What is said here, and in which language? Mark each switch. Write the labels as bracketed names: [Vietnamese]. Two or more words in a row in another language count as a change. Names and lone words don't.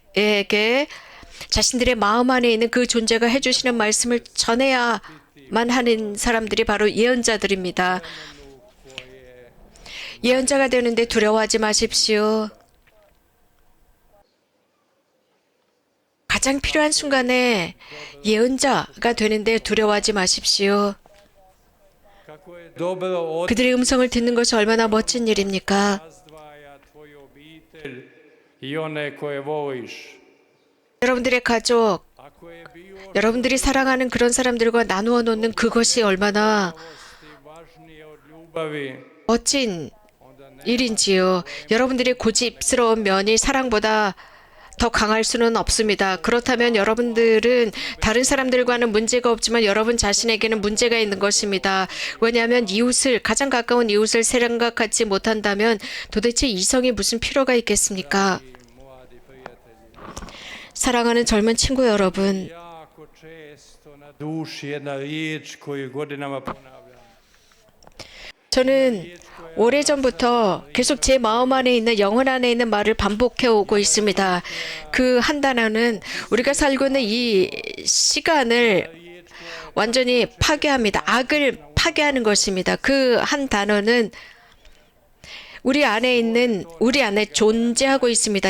[Korean] 그 존재에게 자신들의 마음 안에 있는 그 존재가 해주시는 말씀을 전해야만 하는 사람들이 바로 예언자들입니다. 예언자가 되는데 두려워하지 마십시오. 가장 필요한 순간에 예언자가 되는데 두려워하지 마십시오. [Croatian] Kako je dobro [Korean] 그들의 음성을 듣는 것이 얼마나 멋진 일입니까? [Croatian] razdvaja tvoju obitelj i one koje voliš. [Korean] 여러분들의 가족, [Croatian] Ako je bio [Korean] 여러분들이 사랑하는 그런 사람들과 나누어 놓는 그것이 얼마나 [Croatian] važnije od ljubavi, [Korean] 멋진 일인지요. 여러분들의 고집스러운 면이 사랑보다 더 강할 수는 없습니다. 그렇다면 여러분들은 다른 사람들과는 문제가 없지만 여러분 자신에게는 문제가 있는 것입니다. 왜냐하면 이웃을, 가장 가까운 이웃을 생각하지 못한다면 도대체 이성이 무슨 필요가 있겠습니까? [Croatian] mladi prijatelji. [Korean] 사랑하는 젊은 친구 여러분, [Croatian] Jako često na duši jedna riječ koju godinama ponavljam. [Korean] 저는 오래전부터 계속 제 마음 안에 있는 영혼 안에 있는 말을 반복해 오고 있습니다. 그 한 단어는 우리가 살고 있는 이 시간을 완전히 파괴합니다. 악을 파괴하는 것입니다. 그 한 단어는 우리 안에 존재하고 있습니다.